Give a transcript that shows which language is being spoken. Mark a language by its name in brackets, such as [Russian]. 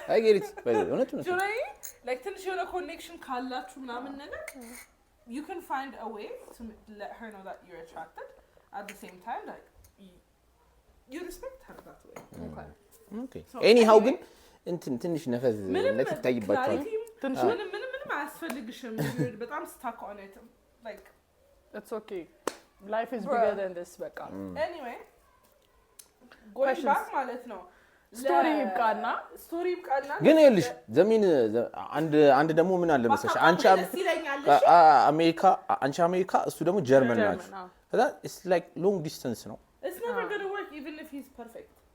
[English] like [Amharic] ትንሽ የሆነ [English] connection [Amharic] ካላችሁ ምናምን ነገር [English] you can find a way to let her know that you're attracted at the same time like you respect her that way okay anyhow [Amharic] ግን እንትን ትንሽ ነፈዝ ለትታይባችኋል ምንም አያስፈልግሽም በጣም [English] stuck on it like it's okay life is bigger than this [Amharic] በቃ [English] anyway going back [Amharic] ማለት ነው ስቶሪ ይብቃና ግን ይልሽ ዘሚን አንድ ደግሞ ምን አለ መሰለሽ አንቺ አሜሪካ እሱ ደግሞ ጀርመን ናቸው ከዛ [English] it's like long distance [Amharic] ነው [English] it's never going to work even if he's perfect